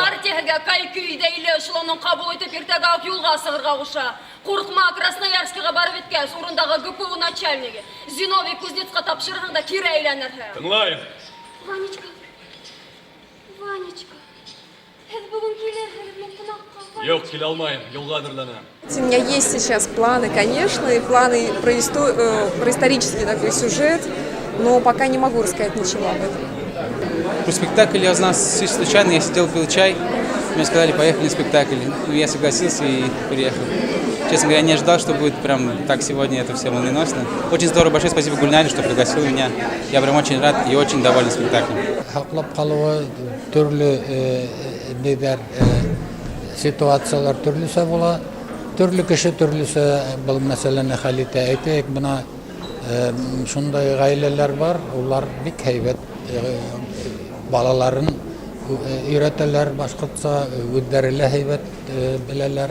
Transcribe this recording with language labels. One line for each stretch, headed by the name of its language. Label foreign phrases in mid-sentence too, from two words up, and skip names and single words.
Bashkir: Партия һеҙгә кай-көйҙә иле эшелонын ҡабул итеп иртәгә үк юлға сығырға ҡуша. Ҡурҡма, Красноярскиға барып еткәс, урындағы ГПУ начальниги Зиновий Кузнецҡа тапшырырһың да кире әйләнерһең. Тыңлайым. Ванечка, һеҙ бөгөн килерһегеҙме ҡунаҡҡа? Юҡ, килә алмайым. Юлға әҙерләнәм.
Russian: У меня есть сейчас планы, конечно, и планы про исторический такой сюжет, но пока не могу рассказать ничего об этом. Про спектакль я узнал случайно, я сидел, пил чай, мне сказали, поехали на спектакль. Я согласился и приехал. Честно говоря, не ожидал, что будет прям так сегодня это все молниеносно. Очень здорово, большое спасибо Гульнаре, что пригласил меня. Я прям очень рад и очень доволен спектаклем.
Bashkir: Һаҡлап ҡалыуы төрлө ситуациялар төрлөсә була. Төрлө кеше төрлөсә был мәсьәләне хәл итә. Әйтәйек, бына шундай ғаиләләр бар, улар бик һәйбәт балаларын өйрәтәләр башҡортса, үҙҙәре лә һәйбәт беләләр.